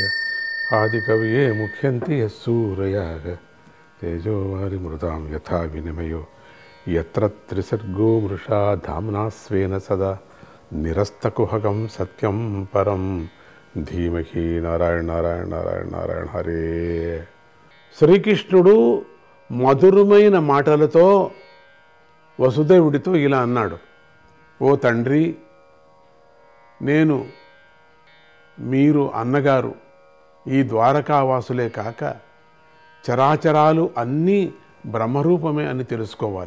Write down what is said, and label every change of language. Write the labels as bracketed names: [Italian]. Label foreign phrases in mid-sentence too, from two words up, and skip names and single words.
[Sanskrit] आदिकवये मुह्यन्ति यः सूरयाः तेजोवारिमृतां यथा विनिमयो यत्र त्रिसर्गो मृषा धाम्ना स्वेन सदा निरस्तकुहकं सत्यं परं धीमहि. नारायण नारायण नारायण नारायण हरे. [Telugu] శ్రీకృష్ణుడు మధురమైన మాటలతో వసుదేవుడితో ఇలా అన్నాడు, ఓ తండ్రి, మీరు అన్నగారు ఈ ద్వారకావాసులే కాక చరాచరాలు అన్నీ బ్రహ్మరూపమే అని తెలుసుకోవాలి.